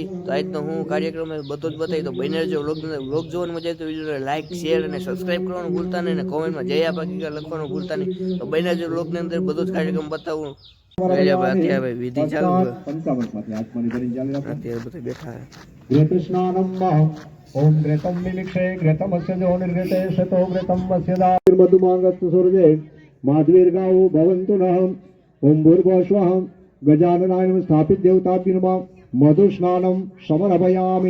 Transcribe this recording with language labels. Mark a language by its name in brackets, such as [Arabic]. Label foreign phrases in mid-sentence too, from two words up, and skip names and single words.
[Gujarati] તો આજનો હું કાર્યક્રમ બધો જ બતાવી તો બને જો વ્લોગ જોવાનું મજા આવે તો વિડીયોને લાઈક શેર અને સબસ્ક્રાઇબ કરવાનું ભૂલતા નહીં અને કોમેન્ટમાં જય આપા કીકા લખવાનું ભૂલતા નહીં। તો બને જો વ્લોગની અંદર બધો જ કાર્યક્રમ બતાવું। અત્યારે વિધિ ચાલુ છે, અત્યારે બધા બેઠા [Sanskrit] ओम घृतम मिलिक्षे घृतमस्य जो निर्घृते शतो घृतम वस्य मधुमांगस्तु सूर्ये माध्वीर्गावो भवन्तु नः। ओम भूर्भुवस्वः गजाननाय स्थापित देवताभ्यो नमः। मधुस्नानं समर्पयामि।